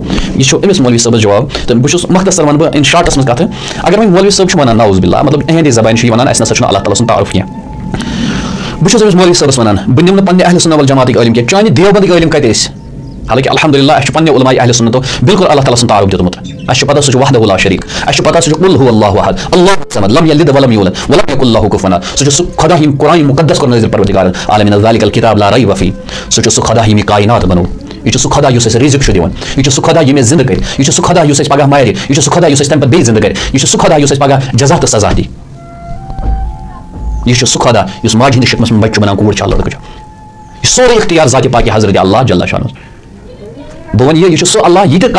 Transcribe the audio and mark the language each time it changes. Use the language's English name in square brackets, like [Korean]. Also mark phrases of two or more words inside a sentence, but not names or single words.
[Kashmiri] یہِ چھُ أمِس مولوی صٲبس جواب تہٕ بہٕ چھُس مختصر وَنہٕ بہٕ [English] in shorts [Kashmiri] منٛز کتھٕ اگر وۄنۍ مولوی صٲب چھُ وَنان [Arabic] نعوذ باللہ [Kashmiri] مطلب اہنٛدِ زبانہِ چھُ یہِ وَنان اَسہِ نسا چھُنہٕ اللہ تعالیٰ سُنٛد تعارُف کینٛہہ بہٕ چھُس أمِس مولوی صٲبس وَنان بہٕ نِمہٕ نہٕ پننہِ اہلِ سُنت والجماعتٕکۍ عٲلِم کینٛہہ چانہِ دیوبندٕکۍ عٲلِم کتہِ ٲسۍ حالانکہِ الحمدللہ اَسہِ چھُ پننہِ علماء اہلِ سُنتو بالکل اللہ تعالیٰ سُنٛد تعارُف دیُتمُت اَسہِ چھُ پتہ سُہ چھُ [Arabic] وحدہ لا شریٖک [Kashmiri] اَسہِ چھُ پتہ سُہ چھُ [Arabic] قُل هو اللہ احد اللہ الصمد لم یلد ولم یولد ولم یکن لہ کفوا احد [Kashmiri] سُہ چھُ سُہ خدا ییٚمۍ قرآنہِ مُقدس کوٚر نٲزِل پروردگارن عالمیٖن [Arabic] ذالِکَ الکتاب لا ریب فیہ [Kashmiri] سُہ چھُ سُہ خدا ییٚمۍ یہِ کاینات بنوو یہِ چھُ سُہ خدا یُس اَسہِ رِزق چھُ دِوان یہِ چھُ سُہ خدا ییٚمۍ اَسہِ زِندٕ کٔرۍ یہِ چھُ سُہ خدا یُس اَسہِ پگاہ مارِ یہِ چھُ سُہ خدا یُس اَسہِ تَمہِ پتہٕ بیٚیہِ زِندٕ کَرِ یہِ چھُ سُہ خدا یُس اَسہِ پگاہ جزا تہٕ سزا دِ یہِ چھُ سُہ خدا یُس ماجہِ ہِنٛدِس شِکمَس منٛز بچہِ چھُ بنان کوٗر چھا لڑکہٕ چھُ یہِ سورُے اختیار ذاتِ پاکہِ حضرت اللہ [Arabic] جل شانہ [Kashmiri] بہٕ وَنہٕ یہِ چھُ سُہ اللہ یہِ تہِ